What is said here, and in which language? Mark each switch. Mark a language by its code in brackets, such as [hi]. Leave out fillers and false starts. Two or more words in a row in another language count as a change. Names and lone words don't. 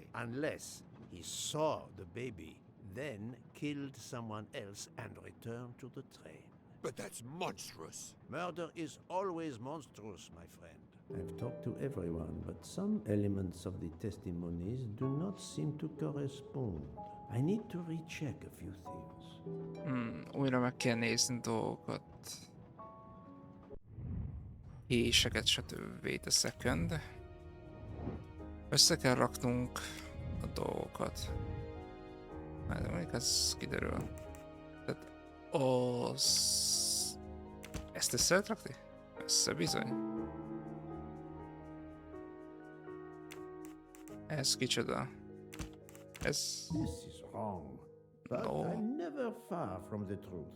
[en] Unless he saw the baby, then killed someone else and returned to the train. But that's monstrous. Murder is always monstrous, my friend. I've talked to everyone, but some elements of the testimonies do not seem to correspond. I need to recheck a few things. [hu] Újra meg kell nézni dolgokat. Héseket, stb. [en] Wait a second. [hu] Össze kell raknunk a dolgokat. Majd mondjuk ez kiderül. Tehát ezt össze lehet rakni? Össze bizony. Ez kicsoda? Ez... [en] This is wrong, but No. I'm never far from the truth.